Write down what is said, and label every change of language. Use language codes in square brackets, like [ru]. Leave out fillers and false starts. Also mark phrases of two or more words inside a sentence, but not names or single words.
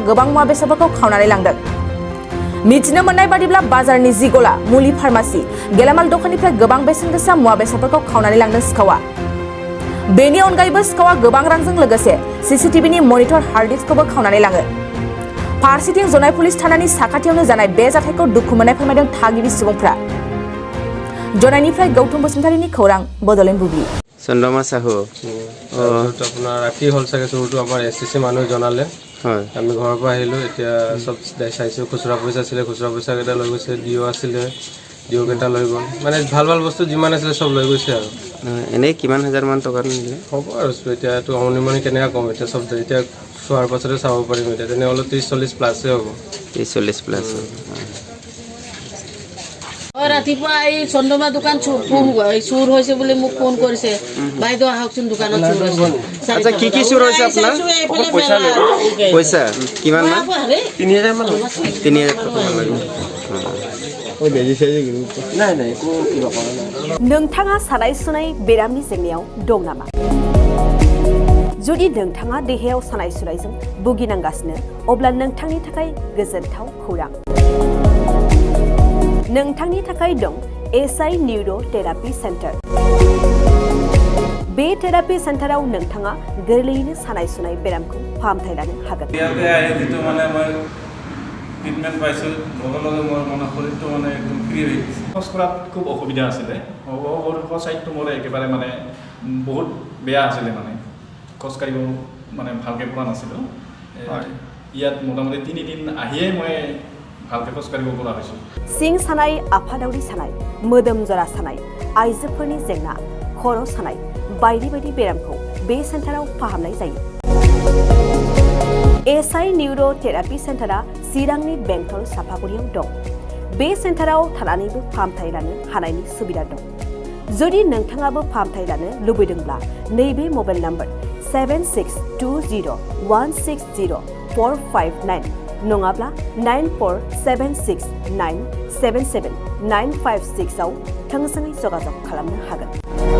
[brx] गोबां मुवा बेसादफोरखौ खावनानै लांदों मिथिनो मोननाय बादिब्ला बाजारनि जि गला मुलि फार्मासि गेलामाल दखाननिफ्राय गोबां बेसेन गोसा मुवा बेसादफोरखौ खावनानै लांदों सिखावा बेनि अनगायैबो सिखावा गोबां रांजों लोगोसे [en] CCTV monitor hard disk [brx] खावनानै लाङो फारसेथिं जनाय पुलिस थानानि साखाथियावनो जानाय बे जाथायखौ दुखु मोननाय फोरमायदों थागिबि सुबुंफ्रा जनायनिफ्राय गौतम बसुमतारीनि खौरां बड'लेण्ड बुब्लि चन्द्रमा साहू [as] আপোনাৰ ৰাতি হ'ল চাগে চোৰটো আমাৰ এছটিচি মানুহ জনালে আমি ঘৰৰ পৰা আহিলোঁ এতিয়া চব চাইছোঁ খুচুৰা পইচা আছিলে খুচুৰা পইচাকেইটা লৈ গৈছে ডিঅ' আছিলে ডিঅ'কেইটা লৈ গ'ল মানে ভাল ভাল বস্তু যিমান আছিলে চব লৈ গৈছে আৰু এনেই কিমান হাজাৰমান টকা নিলে হ'ব আৰু এতিয়াতো অনুমানি কেনেকৈ ক'ম এতিয়া চব এতিয়া চোৱাৰ পাছতে চাব পাৰিম এতিয়া তেনেহ'লে 30-40 প্লাছে হ'ব 30-40 প্লাছ ৰাতিপুৱা এই চন্দ্ৰমা দোকান চুৰ হৈছে বুলি মোক ফোন কৰিছে বাইদেউ আহকচোন দোকানত চুৰ হৈছে আচ্ছা কি চুৰ হৈছে আপোনাৰ পইচা কিমান মান 3000 মান 3000 টকা লাগিব [brx] नोंथाङा सानाय सुनाय बेरामनि जेंनायाव दं नामा जुदि नोंथाङा देहायाव सानाय सुनायजों भुगिनांगासिनो अब्ला नोंथांनि थाखाय गोजोनथाव खौरां नोंथांनि थाखाय दं एसआई न्यूरो थेरापि सेन्टार बे थेरापि सेन्टाराव नोंथाङा गोरलैयैनो सानाय सुनाय बेरामखौ फाहामथाय लानो हागोन [as] ট্ৰিটমেণ্ট পাইছোঁ লগে লগে মোৰ মানে শৰীৰটো মানে একদম ফ্ৰী হৈ গৈছে খোজ কঢ়াত খুব অসুবিধা আছিলে চাইডটো মোৰ একেবাৰে মানে বহুত বেয়া আছিলে মানে খোজকাঢ়িব মানে ভালকৈ পোৱা নাছিলোঁ ইয়াত মোটামুটি 3 দিন আহিয়ে মই ভালকৈ খোজকাঢ়িব পৰা হৈছোঁ [brx] सिं सानाय आफादावरि सानाय मोदोम जरा सानाय आइजोफोरनि जेंना खर' सानाय बायदि बायदि बेरामखौ बे सेन्टाराव फाहामनाय जायो एसआई न्यूरो थेरापि सेन्टारा चिरांनि बेंटल साफागुरियाव दं बे सेन्टाराव थानानैबो फाहामथाय लानो हानायनि सुबिदा दं जुदि नोंथाङाबो फाहामथाय लानो लुबैदोंब्ला नैबे [en] mobile number [brx] 7620160459 नङाब्ला 9476977956 आव थोंजोङै जगाजग खालामनो हागोन